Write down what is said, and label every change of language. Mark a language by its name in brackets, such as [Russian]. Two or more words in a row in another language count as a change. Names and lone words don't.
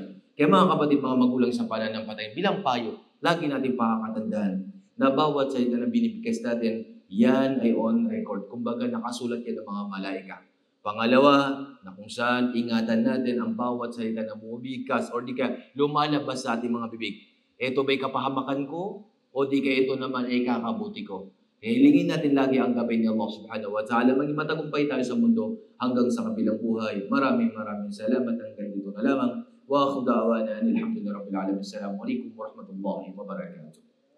[Filipino] Kaya mga kapatid, mga magulang sa pananampalataya, bilang payo, lagi natin pakakatandaan na bawat salita na binibigkas natin, yan ay [English] on record. [Filipino] Kumbaga, nakasulat yan ng mga malaika. Pangalawa, na kung saan ingatan natin ang bawat salita na bumibigkas or di ka lumalabas sa ating mga bibig. Ito ba'y kapahamakan ko o di ka ito naman ay kakabuti ko? Hilingin natin lagi ang gabay ni Allah [Arabic] سبحانه وتعالى. [Filipino] Maging matagumpay tayo sa mundo hanggang sa kabilang buhay. Maraming salamat. Hanggang dito na lamang. [Arabic] وآخر دعوانا الحمد لله رب العالمين السلام عليكم ورحمة الله وبركاته.